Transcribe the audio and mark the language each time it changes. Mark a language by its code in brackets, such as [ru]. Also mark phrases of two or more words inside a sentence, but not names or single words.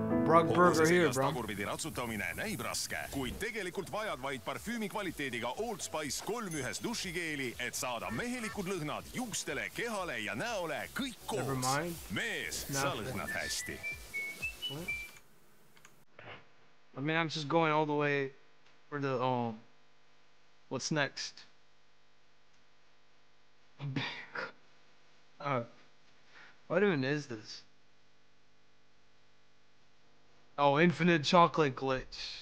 [en] Brock Burger here, bro. [et] tagurpidi ratsutamine näib raske, kuid tegelikult vajad vaid parfüümi kvaliteediga Old Spice 3-1 dušikeeli, et saada mehelikud lõhnad juustele, kehale ja näole kõik koos. Mees, sa lõhnad hästi. [en] I mean, I'm just going all the way for the, what's next? What even is this? Oh, infinite chocolate glitch.